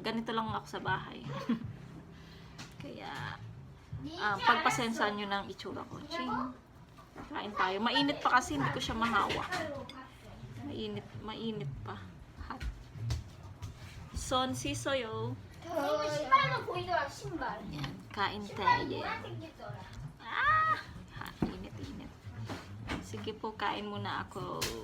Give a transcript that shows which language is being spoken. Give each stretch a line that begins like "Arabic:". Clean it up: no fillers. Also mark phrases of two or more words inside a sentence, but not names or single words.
Filipino: Ganito lang ako sa bahay. Kaya, pagpasensaan nyo ng itsura ko. Ching. Kain tayo. Mainit pa kasi, hindi ko siya mahawak. Mainit pa. Hot. Son sisoyo.
Korean: 신발도 보이더라, 신발.
Filipino: Yan, kain tayo. Init. Sige po, kain muna ako.